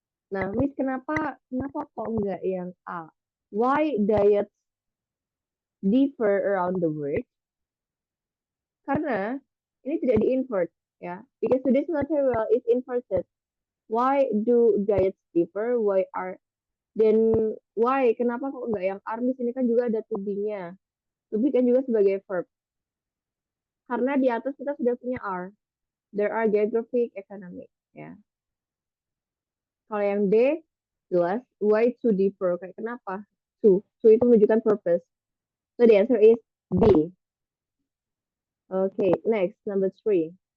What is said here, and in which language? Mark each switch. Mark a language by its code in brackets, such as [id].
[id] Nah, Miss kenapa kok enggak yang A? [en] Why diets differ around the world? [id] Karena ini tidak di-invert ya. [en] Because today's material is inverted. Why do diets differ? Then why? [id] Kenapa kok enggak yang are? Di sini kan juga ada to be-nya. To be kan juga sebagai verb. Karena di atas kita sudah punya are. [en] There are geographic, economic. [id] Ya. Kalau yang D, jelas. [en] Why to differ? [id] Kayak kenapa? To. [en] To [id] itu menunjukkan [en] purpose. So the answer is B. Okay, next, number 3.